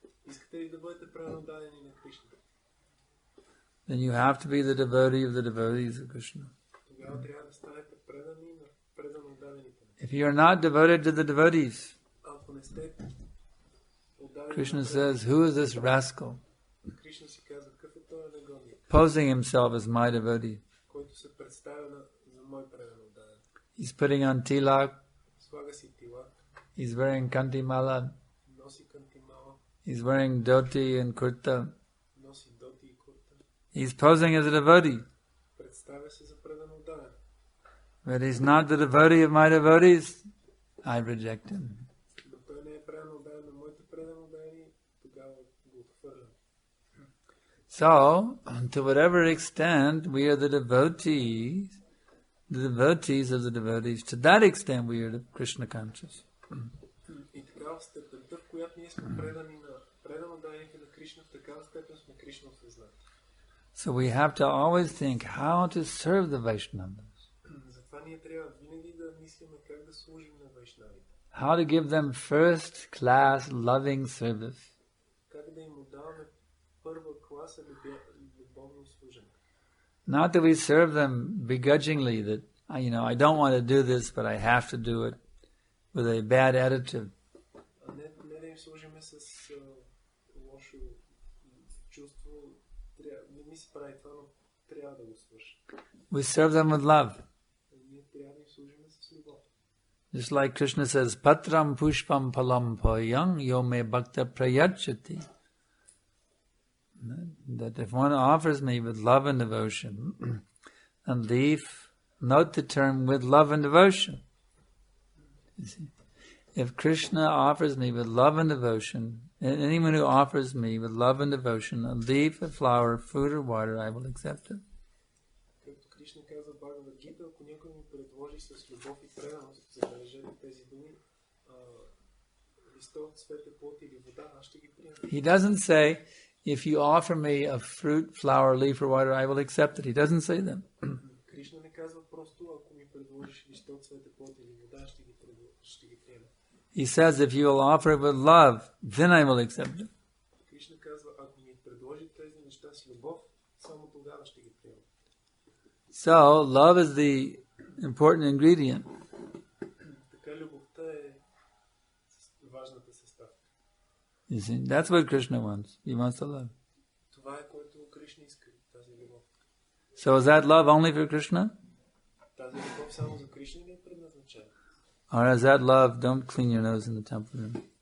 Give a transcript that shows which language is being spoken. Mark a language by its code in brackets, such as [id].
[bg] Искате ли да бъдете преданно дадени на Кришна? [en] Then you have to be the devotee of the devotees of Krishna. [bg] Тогава трябва да станете предани на преданно дадените. [en] If you are not devoted to the devotees, [bg] Ако не сте отдадени [en] Krishna [bg] на [en] says, who is this rascal [bg] Кришна си казва, какъв е този негодник, [en] posing himself as my devotee? [bg] който се представя за мой преданно даден. [en] He's putting on tilak, [bg] Слага си тилак, [en] he's wearing kantimala, [bg] носи кантимала, [en] he's wearing dhoti and kurta. [bg] носи доти и курта. [en] He's posing as a devotee, [bg] Представя се за преданно даден. [en] but he's not the devotee of my devotees. I reject him. [bg] Но той не е преданно даден на моите преданно дадени, тогава го отхвърлям. [en] So, to whatever extent we are the devotees of the devotees, to that extent we are Krishna conscious. [bg] И такава степента, в която ние сме предани на преданно дадените на Кришна, в такава степен сме Кришна осъзнати. [en] So we have to always think how to serve the Vaishnavas, [bg] Затова ние трябва винаги да мислиме как да служим на вайшнавите. [en] how to give them first-class loving service. [bg] Как да им отдаваме първа класа любовно служене. [en] Not that we serve them begrudgingly, that, I don't want to do this, but I have to do it, with a bad attitude. [bg] А не да им служиме с лошо чувство. Не ми се прави това, но трябва да го свършим. [en] We serve them with love. [bg] Ние трябва да им служиме с любов. [en] Just like Krishna says, [sa] Patram pushpam palam payang yome bhakta prayachati. [en] That if one offers me with love and devotion, and leaf, note the term with love and devotion. You see? If Krishna offers me with love and devotion, and anyone who offers me with love and devotion, a leaf, a flower, food or water, I will accept it. [bg] Както Кришна казва в Бхагавад Гита, ако някой ми предложи с любов и преданост, забележете тези думи, листов, цвете, плод или вода, аз ще ги приема. [en] He doesn't say, if you offer me a fruit, flower, leaf or water, I will accept it. He doesn't say that. [bg] Кришна не казва просто, ако ми предложиш листов, цвете, плод или вода, ще ги приема. [en] He says, if you will offer it with love, then I will accept it. [bg] Кришна казва, ако ми предложи тези неща с любов, само тогава ще ги приема. [en] So, love is the important ingredient. [bg] Така любовта е важната съставка. [en] You see, that's what Krishna wants. He wants to love. [bg] Това е което Кришна иска, тази любов. [en] So is that love only for Krishna? [bg] Тази любов само за Кришна ли е предназначена? [en] Or is that love, don't clean your nose in the temple room?